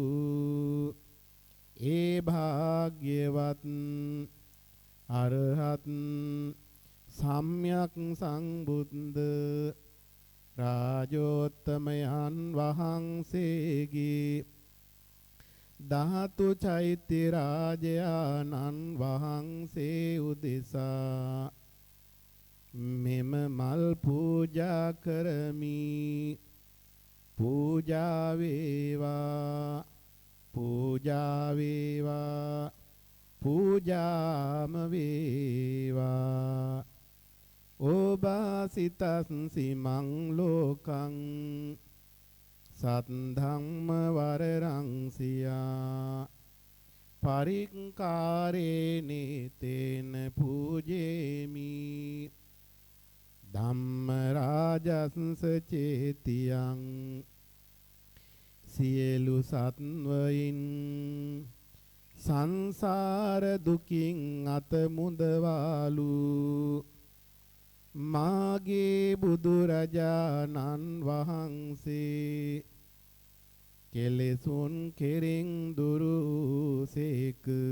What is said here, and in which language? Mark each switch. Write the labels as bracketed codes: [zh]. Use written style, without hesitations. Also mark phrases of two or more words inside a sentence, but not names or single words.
[si] ඒ භාග්‍යවත් අරහත් සම්්‍යක් සම්බුද්ධ රාජෝත්තමයන් වහන්සේගේ ධාතු චෛත්‍ය රාජයාණන් වහන්සේ උදෙසා මෙම මල් පූජා කරමි පූජා වේවා පූජා වේවා පූජාම වේවා [pi] ඕබාසිතස්සි මං ලෝකං සත්ධම්ම වරරං සියා පරික්කාරේනේ තේන පූජේමි ධම්ම රාජස්ස චේතියං [si] සියලු සත්වයින් සංසාර දුකින් අත මුදවාලු මාගේ බුදුරජාණන් වහන්සේ කෙලෙසුන් කෙරෙන් දුරු සේක